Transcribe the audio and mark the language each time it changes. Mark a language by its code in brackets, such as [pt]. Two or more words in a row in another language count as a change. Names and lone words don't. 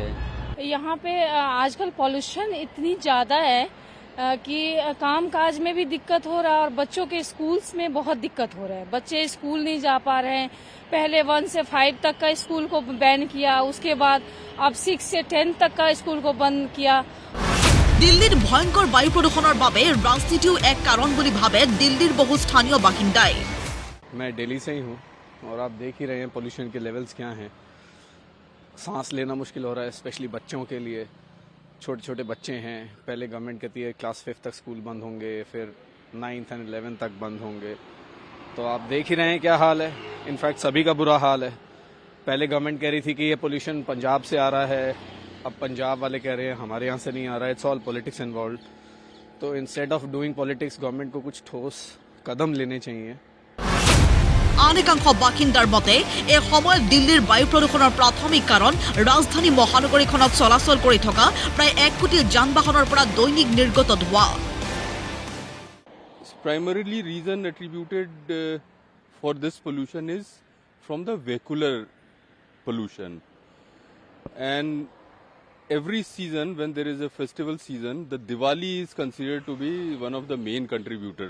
[hi] यहाँ पे आजकल पॉल्यूशन इतनी ज्यादा है कि काम काज में भी दिक्कत हो रहा है और बच्चों के स्कूल्स में बहुत दिक्कत हो रहा है। बच्चे स्कूल नहीं जा पा रहे हैं। पहले 1 से 5 तक का स्कूल को बैन किया, उसके बाद अब 6 से 10 तक का स्कूल को बंद किया। [as] দিল্লীৰ ভয়ংকৰ বায়ু প্ৰদূষণৰ বাবে ৰাজনীতিও এক কাৰণ বুলি ভাবে দিল্লীৰ বহু স্থানীয় বাসিন্দাই। [hi] मैं दिल्ली से ही हूँ और आप देख ही रहे हैं पोल्यूशन के लेवल्स क्या हैं। सांस लेना मुश्किल हो रहा है, स्पेशली बच्चों के लिए। छोटे छोटे बच्चे हैं, पहले गवर्नमेंट कहती है क्लास 5 तक स्कूल बंद होंगे, फिर 9th and 11th तक बंद होंगे। तो आप देख ही रहे हैं क्या हाल है। इनफैक्ट सभी का बुरा हाल है। पहले गवर्नमेंट कह रही थी कि ये पोल्यूशन पंजाब से आ रहा है, अब पंजाब वाले कह रहे हैं हमारे यहाँ से नहीं आ रहा है। [en] It's all politics involve. तो instead of doing politics government [hi] को कुछ ठोस कदम लेने चाहिए। [as] আন একাংশ বাসিন্দাৰ মতে এই সময়ত দিল্লীৰ বায়ু প্ৰদূষণৰ প্ৰাথমিক কাৰণ ৰাজধানী মহানগৰীখনত চলাচল কৰি থকা প্ৰায় 1 কোটি যান বাহনৰ পৰা দৈনিক নিৰ্গত ধোঁৱা। [en] Primarily reason attributed for this pollution is from the vehicular pollution. And every season when there is a festival season, the Diwali is considered to be one of the main contributor.